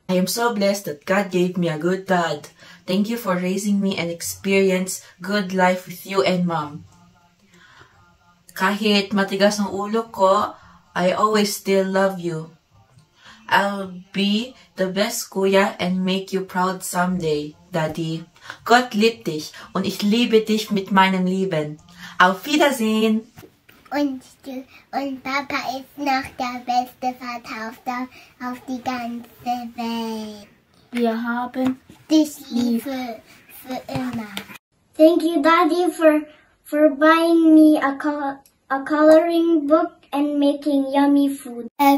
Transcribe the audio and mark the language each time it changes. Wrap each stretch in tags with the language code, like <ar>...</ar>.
<en>I am so blessed that God gave me a good dad. Thank you for raising me and experience good life with you and Mom.</en> <tl>Kahit matigas ang ulo ko,</tl> <en>I always still love you. I'll be the best Kuya and make you proud someday, Daddy.</en> <de>Gott liebt dich und ich liebe dich mit meinem Leben. Auf Wiedersehen! Und Papa ist noch der beste Vater auf die ganze Welt. Wir haben Dich lieb für immer.</de> <en>Thank you, Daddy, for buying me a coloring book and making yummy food.</en>